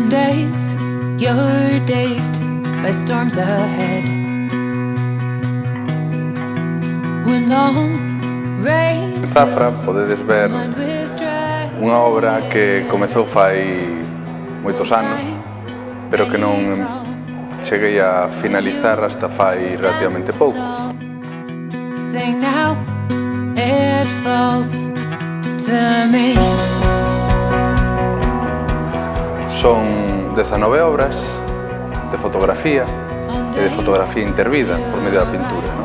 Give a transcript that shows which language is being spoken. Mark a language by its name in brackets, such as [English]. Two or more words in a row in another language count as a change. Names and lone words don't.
[English] days, you're dazed by storms ahead. When long rain [Galician] En Zafra podedes ver unha obra que comezou fai moitos anos, pero que non cheguei a finalizar hasta fai relativamente pouco. [English] Sing now, it falls to me. [Galician] Son 19 obras de fotografía e de fotografía intervida por medio da pintura, non?